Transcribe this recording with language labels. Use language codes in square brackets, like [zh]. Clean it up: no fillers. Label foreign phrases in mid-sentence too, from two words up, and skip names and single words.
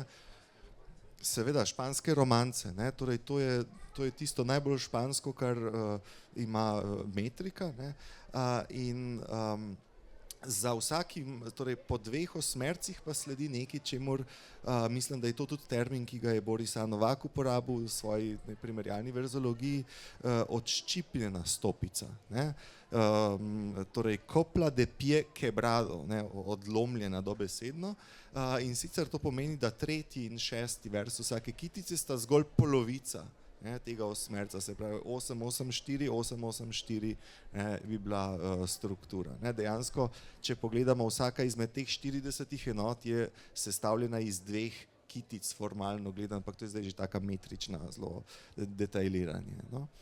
[sl] Seveda španske romance, ne, torej to je tisto najbolj špansko, kar ima metrika, ne, in za vsakim, torej po dveh osmercih pa sledi nekaj, čemur mislim, da je to tudi termin, ki ga je Boris A. Novak uporabil v svoji primerjalni verzologiji, odščipnjena stopica, ne. [es] Torej copla de pie quebrado, [sl] ne, odlomljena dobesedno, in sicer to pomeni, da tretji in šesti vers vsake kitice sta zgolj polovica, ne, tega osmerca, se pravi 8-8-4, 8-8-4 bi bila struktura. Ne. Dejansko, če pogledamo, vsaka izmed teh 40 enot je sestavljena iz dveh kitic formalno gledano, ampak to je zdaj že taka metrična zelo detajliranje, no.